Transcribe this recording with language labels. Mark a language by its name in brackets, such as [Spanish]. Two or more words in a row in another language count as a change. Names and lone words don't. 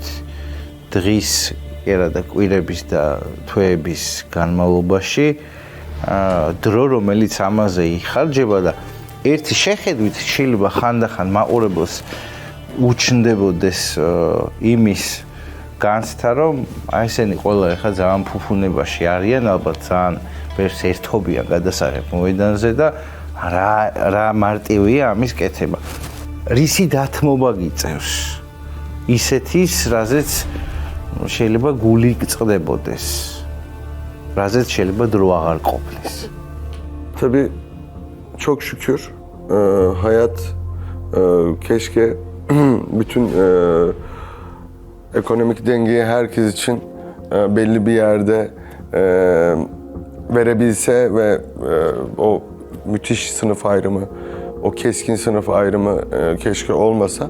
[Georgian] დღის ერა და კვირების და თვეების განმავლობაში დრო რომელიც ამაზე იხარჯება და ერთი შეხედვით შეიძლება ხანდახან მაყურებელს უჩნდებოდეს იმის განცდა რომ აი ესენი ყველა ეხა ძალიან ფუფუნებაში არიან ალბათ ძალიან ვერც ერთობიან გადასაღებ მოედანზე და რა მარტივია ამის კეთება. რისი დათმობა გიწევს ისეთის რაზეც შეიძლება გული გწყდებოდეს, რაზეც შეიძლება დრო აღარ ყოფილდეს. [Turkish] Tabii çok şükür hayat keşke bütün ekonomik dengeyi herkes için belli bir yerde verebilse ve o müthiş sınıf ayrımı, o keskin sınıf ayrımı keşke olmasa.